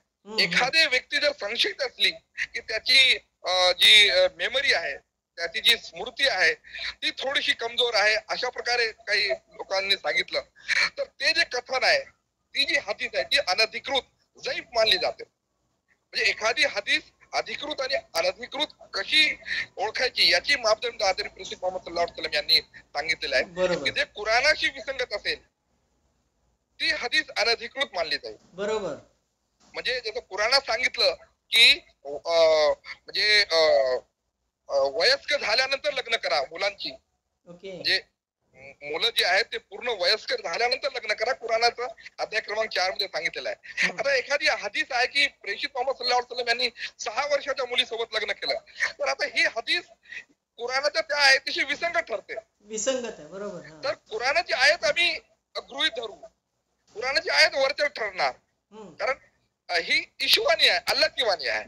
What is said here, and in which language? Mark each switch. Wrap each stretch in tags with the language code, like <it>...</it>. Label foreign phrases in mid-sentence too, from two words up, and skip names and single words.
<mr>एखादी व्यक्ती जर संशयित असली की त्याची जी मेमरी आहे, त्याची जी स्मृती आहे ती थोडीशी कमजोर आहे, अशा प्रकारे काही लोकांनी सांगितलं, तर ते जे कथन आहे, ती जी हदीस आहे, ती अनधिकृत जैफ मानली जाते. म्हणजे एखादी हदीस अधिकृत आणि अनधिकृत कशी ओळखायची याची मापदंड आदरणीय प्रेषित मोहम्मद</mr> <ar>صلى الله عليه وسلم</ar> <mr>यांनी सांगितलेलं आहे. की जे कुराणाशी विसंगत असेल ती हदीस अनधिकृत मानली जाईल. बरोबर. म्हणजे जसं कुराणात सांगितलं की म्हणजे वयस्कर झाल्यानंतर लग्न करा मुलांची, म्हणजे मुलं जे आहेत ते पूर्ण वयस्कर झाल्यानंतर लग्न करा, कुराणाचा अध्याय क्रमांक 4 मध्ये सांगितलेला आहे. आता एखादी हदीस आहे की प्रेषित मोहम्मद</mr> <ar>صلى الله عليه وسلم</ar> <mr>यांनी 6 वर्षाच्या मुलीसोबत लग्न केलं, तर आता ही हदीस कुराणाच्या त्या आयतीशी विसंगत ठरते. विसंगत आहे, बरोबर. तर कुराणाची आयत आम्ही गृहीत धरू, कुराणाची आयत वरचढ ठरणार, कारण ही ईशवाणी आहे, अल्लाची वाणी आहे.</mr>